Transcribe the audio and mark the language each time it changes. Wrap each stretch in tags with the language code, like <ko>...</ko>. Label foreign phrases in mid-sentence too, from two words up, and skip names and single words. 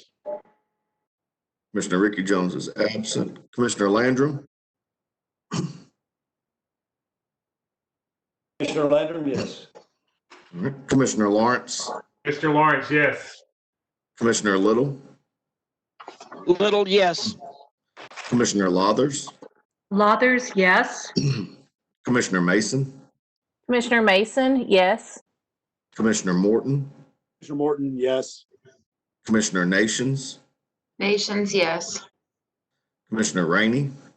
<en>Commissioner Ricky Jones is absent. Commissioner Landrum, Commissioner Landrum, yes. all right. Commissioner Lawrence, Mr. Lawrence, yes. Commissioner Little, Little, yes. Commissioner Lathers, Lathers, yes. Commissioner Mason, Commissioner Mason, yes. Commissioner Morton, Commissioner Morton, yes. Commissioner Nations, Nations, yes. Commissioner Rainey,</en>